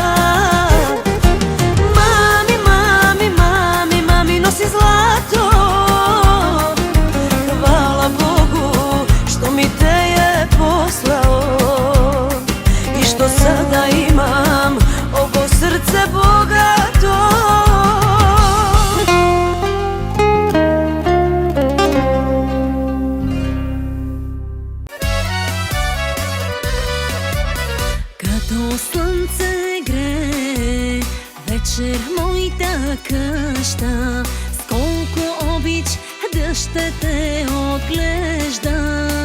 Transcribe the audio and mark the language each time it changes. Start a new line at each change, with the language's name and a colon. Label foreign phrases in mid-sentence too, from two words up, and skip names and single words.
Croatian: Mami, mami, mami, mami nosi zlato. Hvala Bogu što mi te je poslao i što sada imam ovo srce bogato.
Bulgarian: Като слънце грее, вечер моята къща, с колко обич да ще те отглеждам.